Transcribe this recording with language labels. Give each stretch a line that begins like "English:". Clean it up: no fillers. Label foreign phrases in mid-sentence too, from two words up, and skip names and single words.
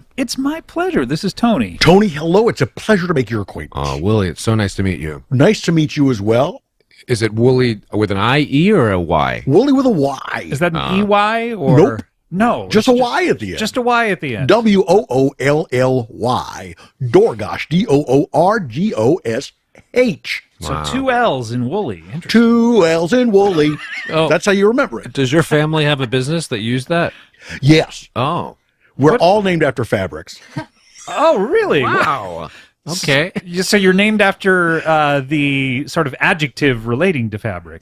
English: It's my pleasure. This is Tony. Tony, hello. It's a pleasure to make your acquaintance. Oh, Wooly, it's so nice to meet you. Nice to meet you as well. Is it Wooly with an I-E or a Y? Wooly with a Y. Is that an E-Y or? Nope. No. Just a Y at the end. Just a Y at the end. W-O-O-L-L-Y. Dorgosh. D-O-O-R-G-O-S-H. So 2 L's in Wooly. Interesting. 2 L's in Wooly. That's how you remember it. Does your family have a business that used that? Yes. Oh. We're all named after fabrics. Oh, really? Wow. Okay. So you're named after the sort of adjective relating to fabric.